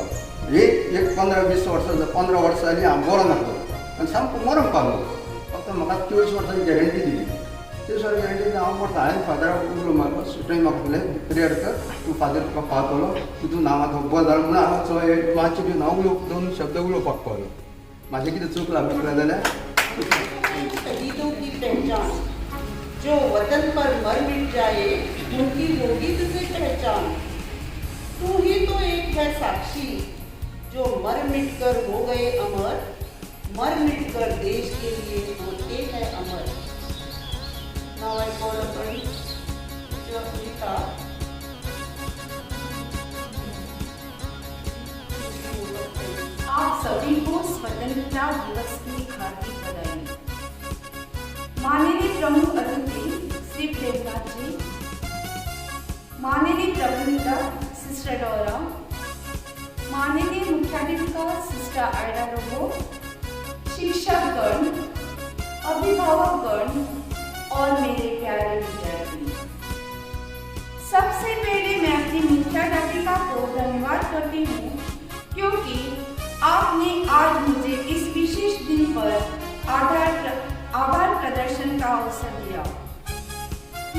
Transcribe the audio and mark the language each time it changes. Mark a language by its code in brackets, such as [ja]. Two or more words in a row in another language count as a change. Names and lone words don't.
[kok] एक 15-20 वर्सां 15 वर्सां जालीं हांव बरो नासलो आनी सामको मरण पावलो. फक्त म्हाका 24 वर्सांची गॅरंटी दिली. 24 वर्सां गॅरंटी दिली हांव मरता. हांवें फादराक उलो मारलो, सिस्टरीन म्हाका म्हणलें प्रेयर कर, तूं फादर तुका पावतलो, तितून हांव आतां बरो जालो म्हणून हांव मातशें बी हांव 2 शब्द उलोवपाक पावलो. म्हाजें कितें चुकलां बिकलां जाल्यार [hi] शहीदों की पहचान, जो वतन पर मर मिट जाए उनकी होगी तुझे पहचान. तू ही तो एक है साक्षी, जो मर मिट कर हो गए अमर, मर मिट कर देश के लिए होते हैं अमर. [en] Now I call upon Mr. Sunita. [hi] आप सभी को स्वतंत्रता दिवस की हार्दिक बधाई. माननीय प्रमुख अतिथि श्री प्रेमनाथ जी, माननीय प्रबंधिका सिस्टर डोरा, माननीय मुख्याध्यापिका सिस्टर आयडा लोबो, शिक्षकगण, अभिभावकगण और मेरे प्यारे विद्यार्थी. सबसे पहले मैं अपनी मुख्याध्यापिका को धन्यवाद करती हूँ क्योंकि आपने आज मुझे इस विशेष दिन पर आभार प्रदर्शन का अवसर दिया.